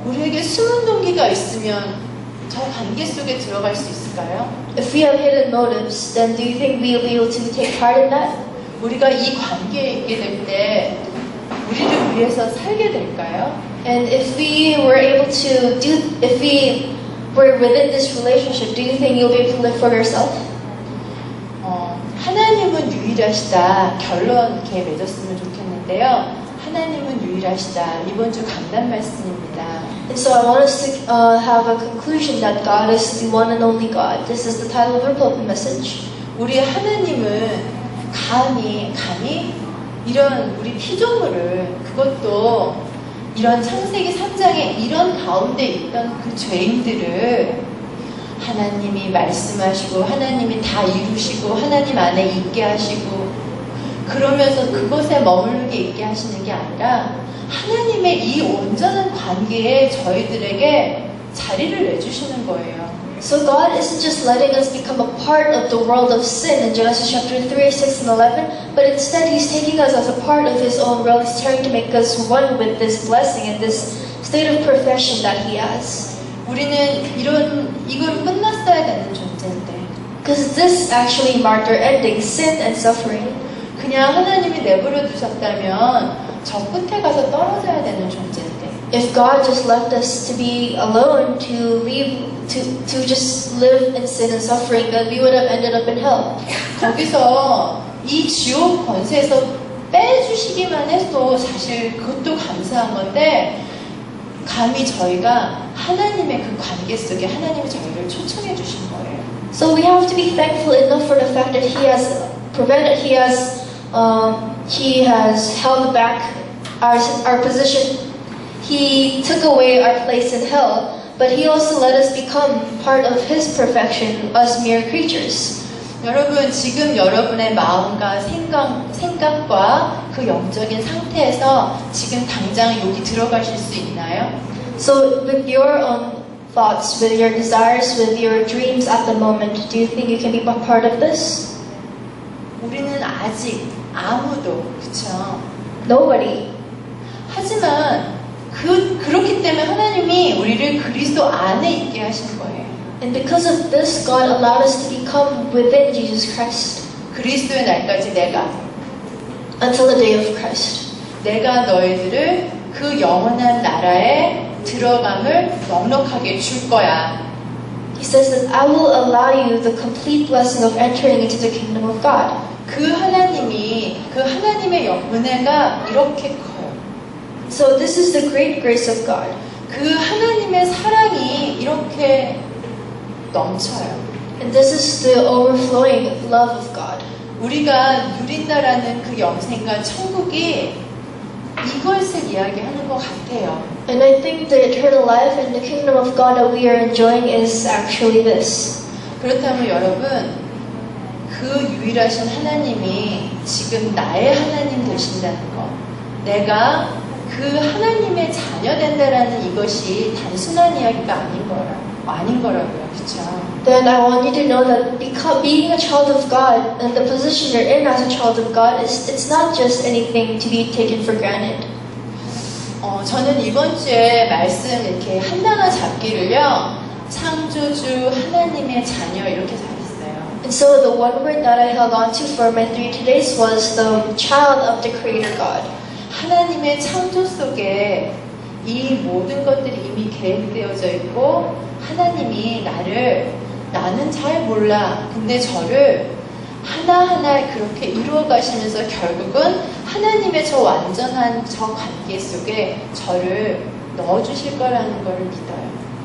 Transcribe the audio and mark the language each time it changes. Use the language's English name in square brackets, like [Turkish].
[Korean] 우리에게 숨은 동기가 있으면 저 관계 속에 들어갈 수 있을까요? [English] If we have hidden motives, then do you think we'll be able to take part in that? [Korean] 우리가 이 관계에 있게 될 때 우리를 위해서 살게 될까요? [English] And if we were within this relationship, do you think you'll be able to live for yourself? [Korean] 하나님은 유일하시다. 결론 이렇게 맺었으면 좋겠는데요. 하나님은 유일하시다. 이번 주 강단 말씀입니다. [English] And so I want us to have a conclusion that God is the one and only God. This is the title of our pulpit message. [Korean] 우리 하나님은 감히 이런 우리 피조물을 그것도 이런 창세기 3장에 이런 가운데 있던 그 죄인들을 하나님이 말씀하시고 하나님이 다 이루시고 하나님 안에 있게 하시고 그러면서 그곳에 머물게 있게 하시는 게 아니라 하나님의 이 온전한 관계에 저희들에게 자리를 내주시는 거예요. [English] So God isn't just letting us become a part of the world of sin in Genesis chapter 3, 6, and 11, but instead He's taking us as a part of His own world. He's trying to make us one with this blessing and this state of perfection that He has. [Korean] 우리는 이걸 끝났어야 되는 존재인데 [English] Because this actually marked our ending, sin and suffering. [Korean] 그냥 하나님이 내버려 두셨다면 저 끝에 가서 떨어져야 되는 존재인데 [English] If God just left us to be alone, to just live in sin and suffering, then we would have ended up in hell. [Korean] 거기서 이 지옥 권세에서 빼주시기만 해도 사실 그것도 감사한 건데 감히 저희가 하나님의 그 관계 속에 하나님이 저희를 초청해 주신 거예요. [English] So we have to be thankful enough for the fact that He has prevented, He has held back our position. He took away our place in hell, but He also let us become part of His perfection, us mere creatures. [Korean] 여러분, 지금 여러분의 마음과 생각과 그 영적인 상태에서 지금 당장 여기 들어가실 수 있나요? [English] So with your own thoughts, with your desires, with your dreams at the moment, do you think you can be a part of this? [Korean] 우리는 아직 아무도, 그쵸? [English] Nobody. [Korean] 하지만 그렇기 때문에 하나님이 우리를 그리스도 안에 있게 하신 거예요. [English] And because of this, God allowed us to become within Jesus Christ [Korean] 그리스도의 날까지 내가 [English] until the day of Christ. [Korean] 내가 너희들을 그 영원한 나라에 들어감을 넉넉하게 줄 거야. [English] He says that I will allow you the complete blessing of entering into the kingdom of God. [Korean] 그 하나님이 그 하나님의 은혜가 이렇게 커요. [English] So this is the great grace of God. [Korean] 그 하나님의 사랑이 이렇게 넘쳐요. [English] And this is the overflowing love of God. [Korean] 우리가 누린다라는 그 영생과 천국이 이것을 이야기하는 것 같아요. [English] And I think the eternal life and the kingdom of God that we are enjoying is actually this. [Korean] 그렇다면 여러분, 그 유일하신 하나님이 지금 나의 하나님 되신다는 것, 내가 그 하나님의 자녀 된다라는 이것이 단순한 이야기가 아닌 거라고요, 그렇죠? [English] Then I want you to know that being a child of God and the position you're in as a child of God it's not just anything to be taken for granted. [Korean] 저는 이번 주에 말씀 이렇게 하나하나 잡기를요, 창조주 하나님의 자녀 이렇게 잡았어요. [English] And so the one word that I held on to for my 3 days was the child of the Creator God. [Korean] 하나님의 창조 속에 이 모든 것들이 이미 계획되어져 있고 하나님이 나는 잘 몰라. 근데 저를 하나하나 그렇게 이루어 가시면서 결국은 하나님의 저 완전한 저 관계 속에 저를 넣어주실 거라는 걸 믿어요.